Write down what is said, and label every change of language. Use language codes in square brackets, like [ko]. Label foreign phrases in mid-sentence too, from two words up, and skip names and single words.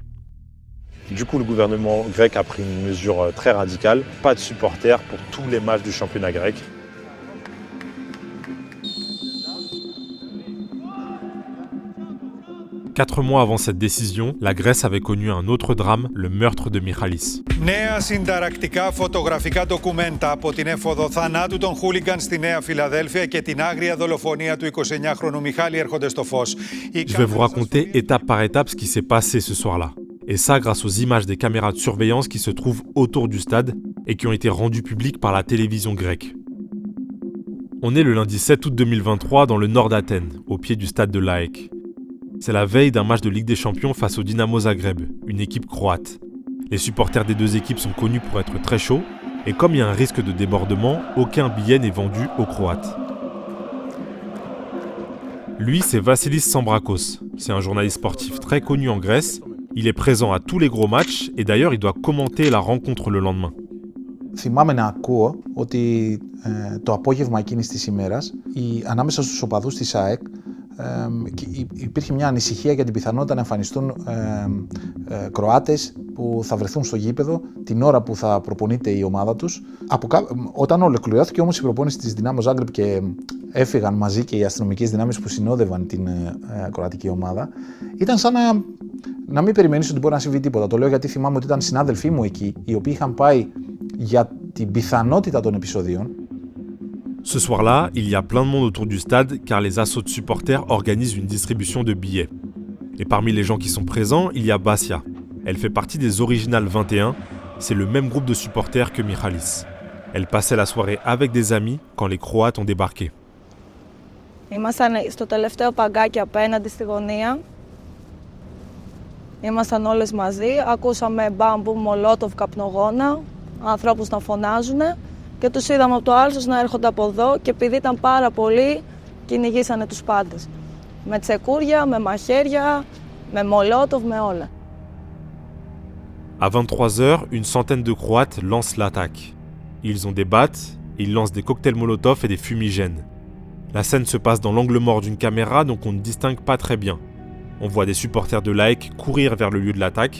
[fr] Du coup, le gouvernement grec a pris une mesure très radicale. Pas de supporters pour tous les matchs du championnat grec. Quatre mois avant cette décision, la Grèce avait connu un autre drame, le meurtre de Michalis. [el] Νέα συνταρακτικά φωτογραφικά ντοκουμέντα από την έφοδο θανάτου των χούλιγκαν στη Νέα Φιλαδέλφια και την άγρια δολοφονία του 29χρονου Μιχάλη έρχονται στο φως. [fr] Je vais vous raconter étape par étape ce qui s'est passé ce soir-là. Et ça grâce aux images des caméras de surveillance qui se trouvent autour du stade et qui ont été rendues publiques par la télévision grecque. On est le lundi 7 août 2023 dans le nord d'Athènes, au pied du stade de l'AEK. C'est la veille d'un match de Ligue des Champions face au Dynamo Zagreb, une équipe croate. Les supporters des deux équipes sont connus pour être très chauds, et comme il y a un risque de débordement, aucun billet n'est vendu aux Croates. Lui, c'est Vasilis Sambrakos. C'est un journaliste sportif très connu en Grèce. Il est présent à tous les gros matchs, et d'ailleurs, il doit commenter la rencontre le lendemain. [el] Θυμάμαι να ακούω ότι το απόγευμα εκείνης της ημέρας ανάμεσα στους οπαδούς της ΑΕΚ υπήρχε μια ανησυχία για την πιθανότητα να εμφανιστούν Κροάτες που θα βρεθούν στο γήπεδο την ώρα που θα προπονείται η ομάδα τους. Όταν ολοκληρώθηκε όμως η προπόνηση της Δυνάμω Ζάγκρεπ και έφυγαν μαζί και οι αστυνομικές δυνάμεις που συνόδευαν την κροατική ομάδα, ήταν σαν να μην περιμένεις ότι μπορεί να συμβεί τίποτα. Το λέω γιατί θυμάμαι ότι ήταν συνάδελφοί μου εκεί, οι οποίοι είχαν πάει για την πιθανότητα των επεισοδίων. [fr] Ce soir-là, il y a plein de monde autour du stade car les assos de supporters organisent une distribution de billets. Et parmi les gens qui sont présents, il y a Basia. Elle fait partie des Original 21, c'est le même groupe de supporters que Michalis. Elle passait la soirée avec des amis quand les Croates ont débarqué. [el] Ήμασταν στο τελευταίο παγκάκι απέναντι στη γωνία. Ήμασταν όλες μαζί. Ακούσαμε μπάμπου, μολότοφ, καπνογόνα, ανθρώπους να φωνάζουν και τους είδαμε από το άλσος να έρχονται από εδώ και επειδή ήταν πάρα πολλοί, κυνηγήσανε τους πάντες. Με τσεκούρια, με μαχαίρια, με μολότοφ, με όλα. [fr] À 23h, une centaine de Croates lancent l'attaque. Ils ont des battes, ils lancent des cocktails Molotov et des fumigènes. La scène se passe dans l'angle mort d'une caméra, donc on ne distingue pas très bien. On voit des supporters de l'AEK courir vers le lieu de l'attaque.